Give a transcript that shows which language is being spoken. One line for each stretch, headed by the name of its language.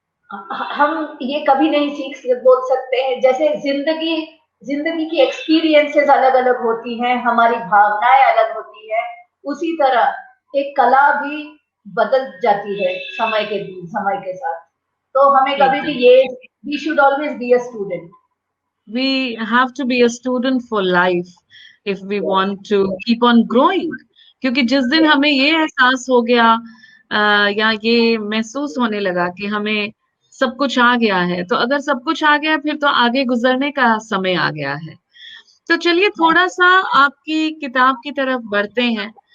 Hindi: हम ये कभी नहीं बोल सकते हैं। जैसे जिंदगी की एक्सपीरियंसेस अलग अलग होती हैं, हमारी भावनाएं अलग होती है, उसी तरह एक कला भी बदल जाती है समय के साथ। तो हमें कभी भी ये
English: We should always be a student. We have to be a student for life if we want to keep on growing।
Hindi: क्योंकि जिस दिन हमें ये एहसास हो गया या ये महसूस होने लगा कि हमें सब कुछ आ गया है, तो अगर सब कुछ आ गया फिर तो आगे गुजरने का समय आ गया है। तो चलिए थोड़ा सा आपकी किताब की तरफ बढ़ते हैं।